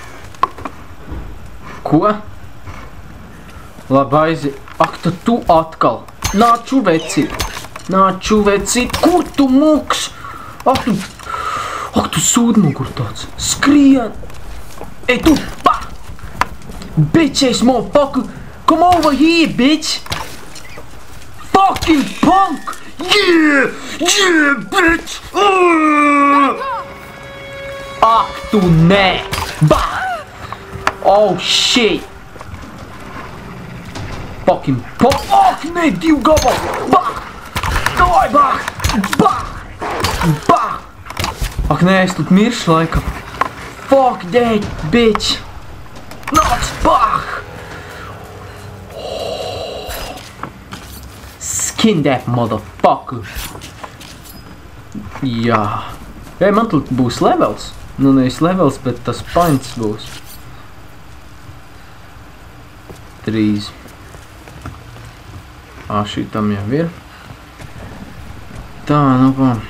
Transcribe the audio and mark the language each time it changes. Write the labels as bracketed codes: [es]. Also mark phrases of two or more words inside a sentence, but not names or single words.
[lv] Ko? Labi, aiziet. Ak, tad tu atkal. Nāču vecīt. Nāču vecīt. Kur tu muks? Ak, tu sūdmugur tāds. Skrien. Ej, tu, pa! [en] Bitch ass motherfucker. Come over here, bitch. Fucking punk. Yeah! Yeah, bitch! [lv] Ak, tu nē. Bah! [en] Oh, shit. Fucking punk. [lv] Ak, nē, divu gabalu. Bah! Davai, bah! Bah! Bah! Ak, nē, es тут miršu laikam. [en] Fuck that, bitch! Nāc, bah! Skin that motherfucker! [lv] Jā. Ei, man тут būs levels. Nu, nevis levels, bet tas points būs. 3. Šitam jau ir. Tā, nu, pa.